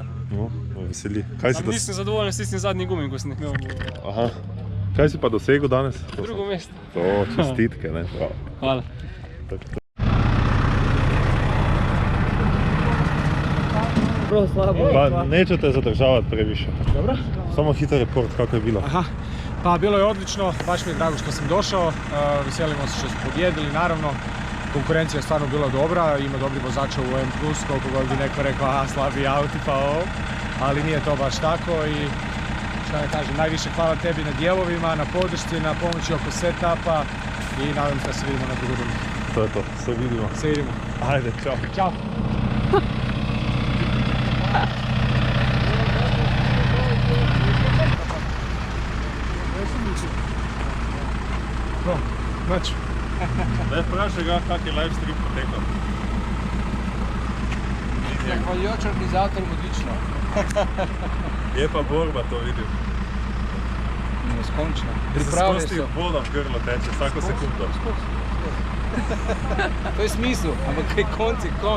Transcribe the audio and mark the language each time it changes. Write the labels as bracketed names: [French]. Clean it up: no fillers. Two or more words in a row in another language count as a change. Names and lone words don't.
[Slovenian] No, me veseli. Kaj si Nisem zadovoljen s tistim zadnjim gumim, ko sem jih imel. Aha. Kaj si pa dosegel danes? Drugo mesto. To, čestitke, ne? Hvala. Prav slabo. [Croatian] Pa neću te zadržavati previše. Dobro. Samo hitar report, kako je bilo? Aha, pa bilo je odlično, baš mi je drago što sam došao, veselimo se što smo pobjedili, naravno. Konkurencija je stvarno bila dobra, ima dobri vozača u M+, koliko god bi neko rekao, aha, slabi auti pa ovo, ali nije to baš tako i šta ne kažem, najviše hvala tebi na dijelovima, na podršci, na pomoći oko setupa i nadam se da se vidimo na drugoj rundu. To je to, se vidimo. Se vidimo. Ajde, čao. Ćao. Znači. [Slovenian] Daj vprašaj ga, kak je [English] live stream [Slovenian] potekal. Zahvaljujoč organizatorom odlično. Je pa borba, to vidim. Neskončno. Pripravili so. Voda v grlo teče, vsako sekundo. To je smisel, ampak kaj konc je konc.